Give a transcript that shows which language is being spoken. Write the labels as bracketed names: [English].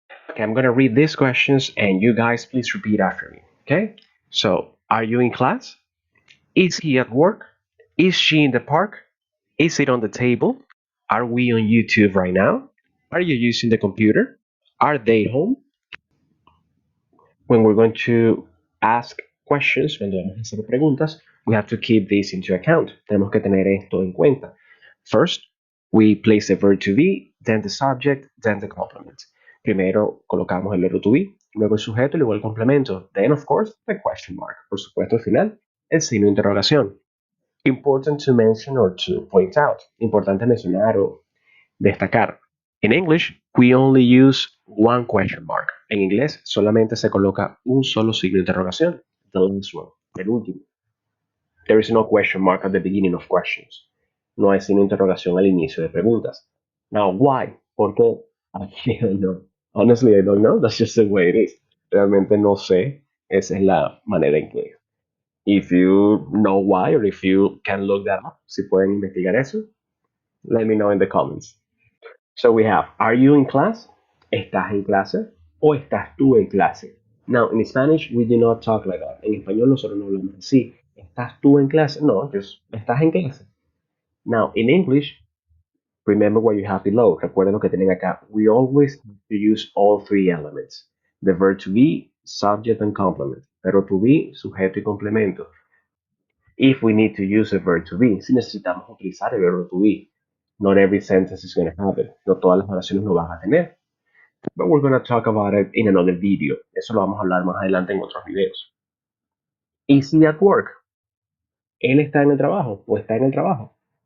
[English] Okay, I'm going to read these questions and you guys please repeat after me. Okay? So, are you in class? Is he at work? Is she in the park? Is it on the table? Are we on YouTube right now? Are you using the computer? Are they home? When we're going to ask questions, [Spanish] cuando vamos a hacer preguntas, [English] we have to keep this into account. [Spanish] Tenemos que tener esto en cuenta. [English] First, we place the verb to be, then the subject, then the complement. [Spanish] Primero colocamos el verbo to be, luego el sujeto y luego el complemento. [English] Then, of course, the question mark. [Spanish] Por supuesto, al final, el signo de interrogación. [English] Important to mention or to point out. [Spanish] Importante mencionar o destacar. [English] In English, we only use one question mark. [Spanish] En inglés solamente se coloca un solo signo de interrogación. [English] The last one, [Spanish] el último. [English] There is no question mark at the beginning of questions. [Spanish] No hay signo de interrogación al inicio de preguntas. [English] Now, why? [Spanish] ¿Por qué? [English] I don't know. Honestly, I don't know. That's just the way it is. [Spanish] Realmente no sé. Esa es la manera en que. [English] If you know why or if you can look that up, [Spanish] si pueden investigar eso, [English] let me know in the comments. So we have, are you in class? [Spanish] ¿Estás en clase? ¿O estás tú en clase? [English] Now, in Spanish, we do not talk like that. [Spanish] En español nosotros no hablamos así. ¿Estás tú en clase? No, [English] just, [Spanish] ¿estás en clase? [English] Now, in English, remember what you have below. [Spanish] Recuerden lo que tienen acá. [English] We always have to use all three elements. The verb to be, subject and complement. [Spanish] Verbo to be, sujeto y complemento. [English] If we need to use a verb to be, [Spanish] si necesitamos utilizar el verbo to be. [English] Not every sentence is going to have it. [Spanish] No todas las oraciones lo van a tener. [English] But we're going to talk about it in another video. [Spanish] Eso lo vamos a hablar más adelante en otros videos. [English] Is he at work? [Spanish] ¿Él está en el trabajo o está en el trabajo?